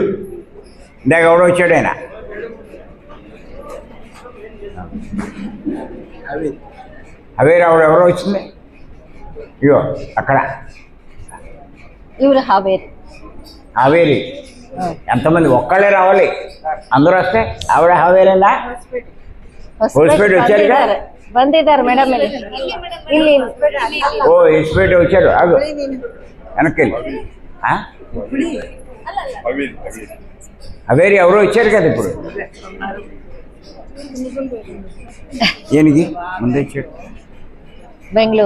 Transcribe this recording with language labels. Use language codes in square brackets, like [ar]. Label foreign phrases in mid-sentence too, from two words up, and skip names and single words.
[te] ఇందాక ఎవడో వచ్చాడైనా? హవేరి ఎవరో వచ్చింది. ఇగో అక్కడ [kn] ఇವರು [te] ಹಾವೇರಿ. ఎంతమంది? ఒక్కళ్ళే రావాలి. అందరూ వస్తే ఆవిడ ಹಾವೇರಿనా? హోస్పేట్ వచ్చారుగా? [kn] ಬಂದಿದ್ದಾರೆ ಮೇಡಮ್. ಇಲ್ಲಿ [te] ఓ హోస్పేట్ వచ్చారు. ఆగు, వెనక్కి వెళ్ళి. ಹಾವೇರಿ ఎవరో వచ్చారు కదా ఇప్పుడు. ఏనికి ముందే వచ్చాడు? బెంగళూరు.